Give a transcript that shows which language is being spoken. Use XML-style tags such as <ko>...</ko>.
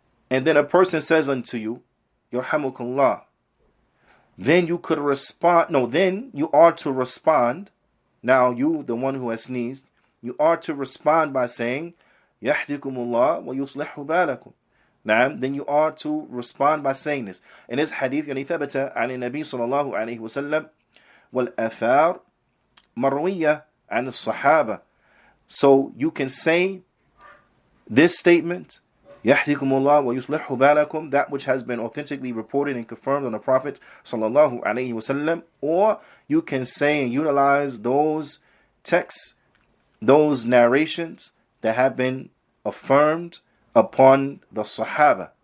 <en>and then a person says unto you, Yarhamukallah, then you could respond, then you are to respond, now you, the one who has sneezed, you are to respond by saying, Yahdikumullah wa yuslihu balakum. Then you are to respond by saying this. In this hadith,</en> <ar>يعني ثبت عن النبي صلى الله عليه وسلم والآثار مروية عن الصحابة.</ar> <en>So you can say this statement, يحدكم wa yuslihu balakum, that which has been authentically reported and confirmed on the Prophet sallallahu alaihi wasallam, or you can say and utilize those texts, those narrations that have been affirmed upon the Sahaba.</en>